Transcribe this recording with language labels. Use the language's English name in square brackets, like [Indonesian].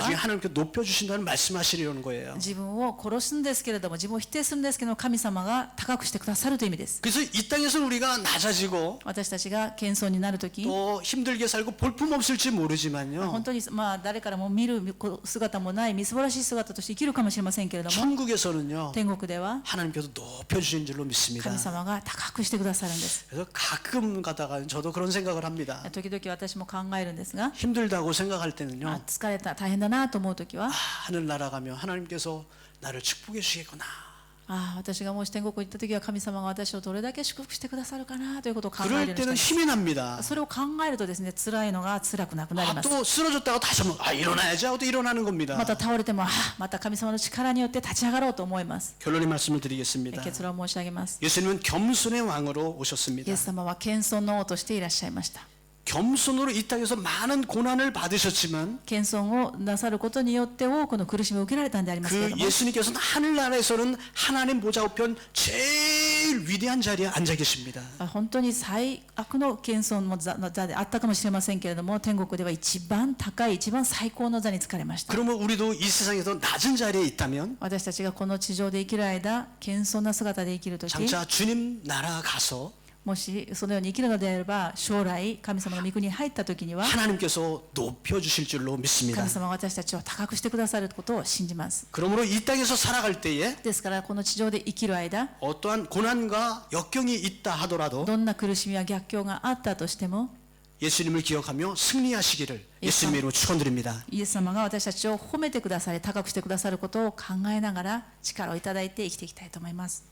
[Korean] 나중에 하나님께 높여주신다는 말씀하시려는 거예요. [Japanese] 自分を殺すんですけれども、自分を否定するんですけども、神様が高くしてくださるという意味です。 [Korean] 그래서 이 땅에서 우리가 낮아지고 [Japanese] 私たちが謙遜になるとき、 [Korean] 또 힘들게 살고 볼품 없을지 모르지만요. [Japanese] 本当に誰からも見る姿もないみすぼらしい姿として生きるかもしれませんけれども、 [Korean] 천국에서는요. [Japanese] 天国では [Korean] 하나님께서 높여주신 줄로 믿습니다. [Japanese] 神様が高くしてくださるんです。 [Korean] 그래서 가끔 가다가 저도 그런 생각을 합니다. [Japanese] 時々私も考えるんですが、 [Korean] 힘들다고 생각할 때는요. [Japanese] 疲れた、大変だなと思うときは、 [Korean] 하늘 날아가면 하나님께서 나를 축복해 주시겠구나. [Japanese] 私がもし天国に行ったときは神様が私をどれだけ祝福してくださるかなということを考えるようにしてい [Korean] 때는 [Japanese] ます。 [Korean] 힘이 납니다. [Japanese] それを考えるとですね、辛いのが辛くなくなります。 [Korean] 또 쓰러졌다가 다시 한번 일어나야지 하고 또 일어나는 겁니다. [Japanese] また倒れても、また神様の力によって立ち上がろうと思います。 [Korean] 결론의 말씀을 드리겠습니다. [Japanese] 結論を申し上げます。 [Korean] 예수님은 겸손의 왕으로 [Japanese] イ [Korean] 오셨습니다. [Japanese] エス様は謙遜の王としていらっしゃいました。 [Korean] 겸손으로 이 땅에서 많은 고난을 받으셨지만 [Japanese] 謙遜をなさることによって多くの苦しみを受けられたんでありますけれ [Korean] 그 [Japanese] ども、 [Korean] 예수님께서는 하늘나라에서는 하나님 보좌 우편 제일 위대한 자리에 앉아 계십니다. [Japanese] 本当に最悪の謙遜の座であったかもしれませんけれども、天国では一番高い、一番最高の座につかれました。 [Korean] 그러면 우리도 이 세상에서 낮은 자리에 있다면 [Japanese] 私たちがこの地上で生きる間、謙遜な姿で生きるとき、 [Korean] 장차 주님 나라 가서 [Japanese] もしそのように生きるのであれば、将来神様の御国に入った時には [Korean] 하나님께서 높여주실 줄로 믿습니다. [Japanese] 神様は私たちを高くしてくださることを信じます。 [Korean] 그러므로 이 땅에서 살아갈 때에 [Japanese] ですからこの地上で生きる間、 [Korean] 어떠한 고난과 역경이 있다 하더라도 [Japanese] どんな苦しみや逆境があったとしても、 [Korean] 예수님을 기억하며 승리하시기를 예수님의 이름으로 축원드립니다. [Japanese] イエス様が私たちを褒めてくださり高くしてくださることを考えながら力をいただいて生きていきたいと思います。